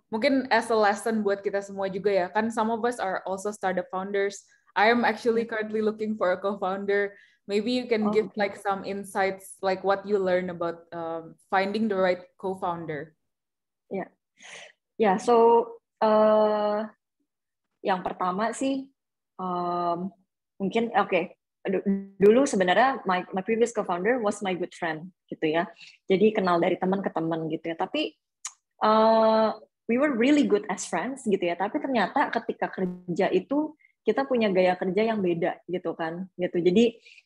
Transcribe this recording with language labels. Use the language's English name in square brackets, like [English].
[Indonesian] Mungkin [English] as a lesson [Indonesian] buat kita semua juga ya. Kan [English] some of us are also startup founders. I am actually currently looking for a co-founder. Maybe you can give like some insights, like what you learn about finding the right co-founder. [Indonesian] Ya, so yang pertama sih mungkin dulu sebenarnya [English] my previous co-founder was my good friend [Indonesian] gitu ya, jadi kenal dari teman ke teman gitu ya, tapi [English] we were really good as friends [Indonesian] gitu ya, tapi ternyata ketika kerja itu kita punya gaya kerja yang beda gitu kan gitu, jadi